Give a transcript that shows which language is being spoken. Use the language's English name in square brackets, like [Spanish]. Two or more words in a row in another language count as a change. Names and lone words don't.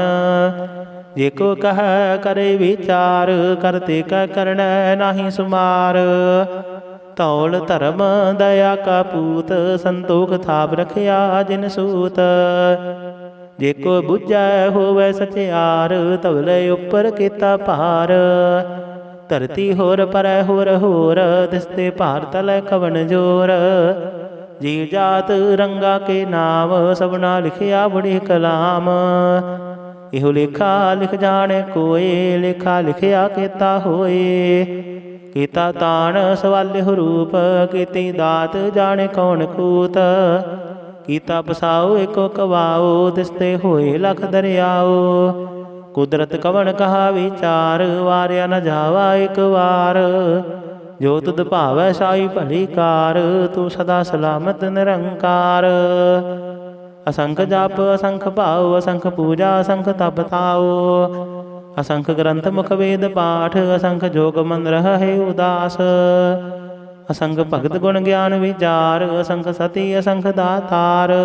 [Punjabi] ਜੇਕੋ ਕਹ ਕਰੇ ਵਿਚਾਰ, ਕਰਤੇ ਕਹ ਕਰਣ ਨਾਹੀ ਸੁਮਾਰ। ਤੌਲ ਧਰਮ ਦਇਆ ਕਾ ਪੂਤ, ਸੰਤੋਖ ਥਾਪ ਰਖਿਆ ਜਿਨ ਸੂਤ। ਜੇਕੋ ਬੁਝੈ ਹੋਵੈ ਸਚਿਆਰ, ਤਵਲੇ ਉਪਰ ਕੇਤਾ ਭਾਰ। ਧਰਤੀ ਹੋਰ ਪਰੈ ਹੋਰ ਹੋਰ, ਦਿਸਤੇ ਭਾਰ ਤਲੈ ਕਵਨ ਜੋਰ। ਜੀਵ ਜਾਤ ਰੰਗਾ ਕੇ ਨਾਮ, ਸਭਨਾ ਲਿਖਿਆ ਵੜੀ ਕਲਾਮ। ਇਹੋ ਲੇਖਾ ਲਿਖ ਜਾਣੈ ਕੋਇ, ਲੇਖਾ ਲਿਖਿਆ ਕੇਤਾ ਹੋਇ। ਕੀਤਾ ਤਾਣ ਸੁਆਲਿਹੁ ਰੂਪ, ਕੀਤੀ ਦਾਤ ਜਾਣੈ ਕੌਣ ਕੂਤ। ਕੀਤਾ ਪਸਾਉ ਏਕੋ ਕਵਾਉ, ਦਿਸਤੇ ਹੋਏ ਲਖ ਦਰੀਆਉ। ਕੁਦਰਤ ਕਵਨ ਕਹਾ ਵਿਚਾਰ, ਵਾਰਿਆ ਨ ਜਾਵਾ ਏਕ ਵਾਰ। ਜੋ ਤੁਧ ਭਾਵੈ ਸਾਈ ਭਲੀ ਕਾਰ, ਤੂ ਸਦਾ ਸਲਾਮਤ ਨਿਰੰਕਾਰ। ਅਸੰਖ ਜਪ ਅਸੰਖ ਭਾਉ, ਅਸੰਖ ਪੂਜਾ ਅਸੰਖ ਤਪ ਤਾਉ। ਅਸੰਖ ਗਰੰਥ ਮੁਖ ਵੇਦ ਪਾਠ, ਅਸੰਖ ਜੋਗ ਮਨ ਰਹੇ ਉਦਾਸ। ਅਸੰਖ ਭਗਤ ਗੁਣ ਗਿਆਨ ਵੀਚਾਰ, ਅਸੰਖ ਸਤੀ ਅਸੰਖ ਦਾਤਾਰ।